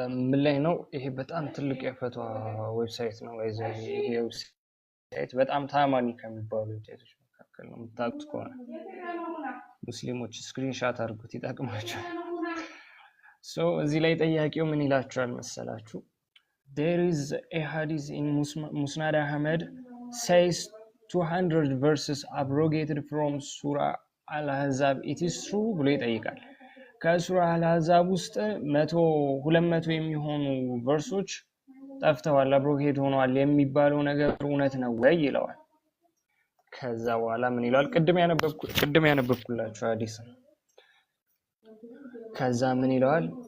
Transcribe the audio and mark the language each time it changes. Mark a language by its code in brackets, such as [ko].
[am] ምን ላይ ነው? ይሄ በጣም ትልቅ የፈቷ ዌብሳይት ነው። ይሄ ዌብሳይት በጣም ታማኒ ከሚባሉ ዌብሳይቶች መካከል ነው። የምታውቁት ከሆነ ሙስሊሞች ስክሪንሻት አድርጉት፣ ይጠቅማቸዋል። እዚህ ላይ ጠያቂው ምን ይላቸዋል መሰላችሁ? [en] There is a hadith in Musnad Ahmad says 200 verses abrogated from Surah Al-Ahzab. It is true [am] ብሎ ይጠይቃል። ከሱራ አል-አሕዛብ ውስጥ 200 የሚሆኑ ቨርሶች ጠፍተዋል፣ አብሮጌት ሆነዋል የሚባለው ነገር እውነት ነው ወይ ይለዋል። ከዛ በኋላ ምን ይላል? ቅድም ያነበብኩላችሁ ሐዲስ ነው። ከዛ ምን ይለዋል?